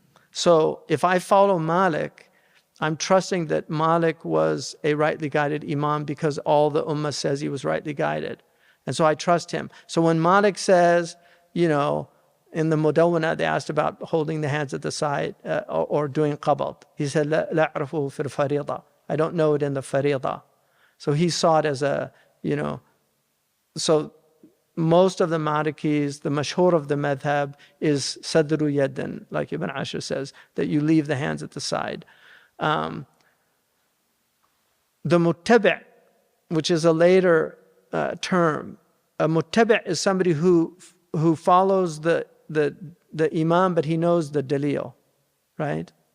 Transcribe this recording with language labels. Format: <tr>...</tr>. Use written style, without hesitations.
<en>So if I follow Malik, I'm trusting that Malik was a rightly guided imam because all the ummah says he was rightly guided. And so I trust him. So when Malik says, in the Mudawwana, they asked about holding the hands at the side or doing qabad. He said,</en> <ar>لا أعرفه في الفريضة.</ar> <en>I don't know it in the fariḍah. So he saw it as a, so most of the Malikis, the mashhur of the madhab is sadru yadin, like Ibn Ashur says, that you leave the hands at the side. The muttabi', which is a later term, a muttabi' is somebody who follows the imam, but he knows the dalil, right?</en>